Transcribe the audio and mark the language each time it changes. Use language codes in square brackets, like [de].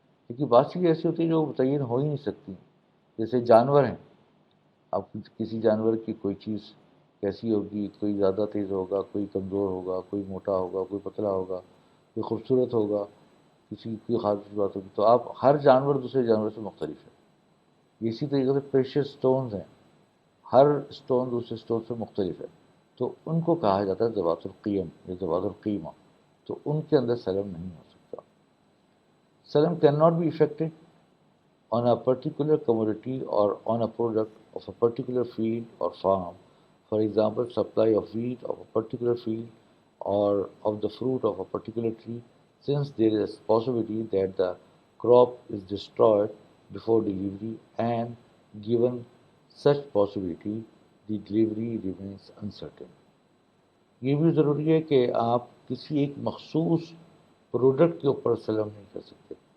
[ur] لیکن بات چیزیں ایسی ہوتی ہیں جو متعین ہو ہی نہیں سکتی. جیسے جانور ہیں، اب کسی جانور کی کوئی چیز کیسی ہوگی، کوئی زیادہ تیز ہوگا، کوئی کمزور ہوگا، کوئی موٹا ہوگا، کوئی پتلا ہوگا، کوئی خوبصورت ہوگا، کسی کی خاص بات ہوگی. تو آپ ہر جانور دوسرے جانور سے مختلف ہے. اسی طریقے سے پریشیس سٹونز ہیں، ہر سٹون دوسرے سٹون سے مختلف ہے. تو ان کو کہا جاتا ہے ذوات القیم یا ذوات القیمہ. تو ان کے اندر سلم نہیں ہو سکتا. [en] سلم can not be affected on a particular commodity or on a product of a particular field or farm. For example, supply of wheat of a particular field or of the fruit of a particular tree, since there is a possibility that the crop is destroyed before delivery, and given such possibility, the delivery remains uncertain. [ur] یہ بھی ضروری ہے کہ آپ کسی ایک مخصوص product کے اوپر سلم نہیں کر سکتے.